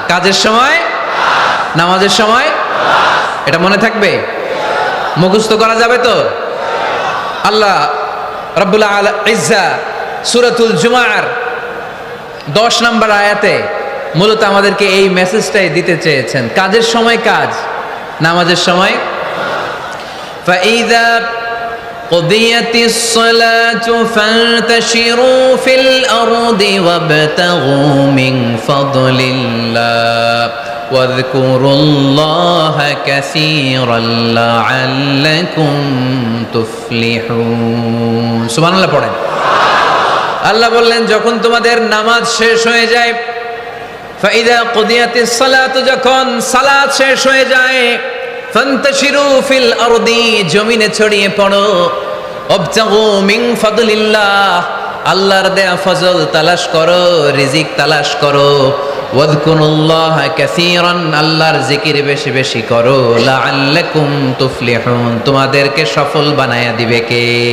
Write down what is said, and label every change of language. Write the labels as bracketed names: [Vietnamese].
[Bangla] কাজের সময়, নামাজের সময়, এটা মনে থাকবে, মুখস্থ করা যাবে তো। আল্লাহ রাব্বুল ইজ্জা সূরাতুল জুমার 10 নম্বর আয়াতে মূলত আমাদেরকে এই মেসেজটাই দিতে চেয়েছেন। কাজের সময় কাজ, নামাজের সময়। [Arabic] ফাইযা قضيت الصلاة فانتشروا في الأرض وابتغوا من فضل الله واذكروا الله كثيرا لعلكم تفلحون سبحان الله পড়েন। [Bangla] আল্লাহ বললেন যখন তোমাদের নামাজ শেষ হয়ে যায়, ফাইদা কুদিয়াতিস সালাতু, যখন সালাত শেষ হয়ে যায়, ফান্তাশিরু ফিল আরদি, জমিনে ছড়িয়ে পড়ো, ওয়াবতাগু মিন ফাদলিল্লাহ, আল্লাহর দেয়া ফজল তালাশ করো, রিজিক তালাশ করো, ওয়াযকুরুল্লাহ কাসীরান, আল্লাহর জিকির বেশি বেশি করো, লাআল্লাকুম তুফলিহুন, তোমাদেরকে সফল বানায়া দিবে কে?